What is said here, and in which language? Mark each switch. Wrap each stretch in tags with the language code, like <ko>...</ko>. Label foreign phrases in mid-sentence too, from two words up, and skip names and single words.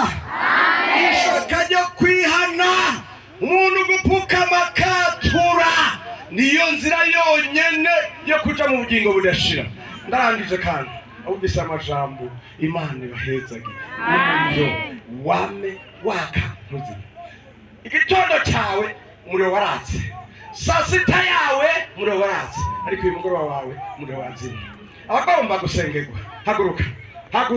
<rn>Ishaka ryo kwihana, umuntu gupfukama katura, niyo nzira yonyene yo kuja mu bugingo budashira. Ndarangije kandi ubisa amajambo Imana ibahezage. Umuriro wame waka muzima. Igitondo cyawe umuriro waratse, saa sita yawe umuriro waratse, ariko uyu mugoroba wawe umuriro wazimye. Abagomba gusengerwa haguruka.</rn>